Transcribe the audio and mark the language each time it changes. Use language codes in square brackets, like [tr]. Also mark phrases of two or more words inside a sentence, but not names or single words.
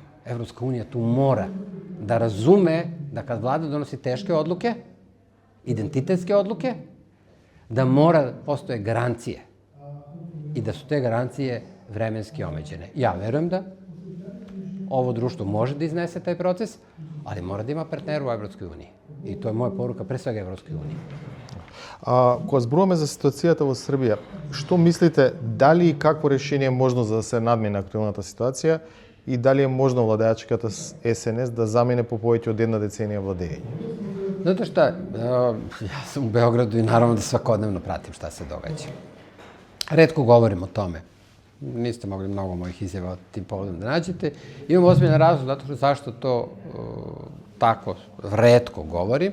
[sr] Evropska unija tu mora da razume da kad vlada donosi teške odluke, identitetske odluke, da mora da postoje garancije i da su te garancije vremenski omeđene. Ja verujem da ovo društvo može da iznese taj proces, ali mora da ima partnera u Evropskoj uniji. I to je moja poruka pre svega Evropskoj uniji. [mk] Кога зборуваме за ситуацијата во Србија, што мислите, дали и какво решение е можно за да се надмине актуелната ситуација и дали е можно владеачката СНС да замине по повеќе од една деценија владење? [sr] Znate šta, ja sam u Beogradu i naravno da svakodnevno pratim šta se događa. Retko govorim o tome. Niste mogli mnogo mojih izjava tim povodom da nađete. Imam ozbiljan razlog zašto to tako retko govorim.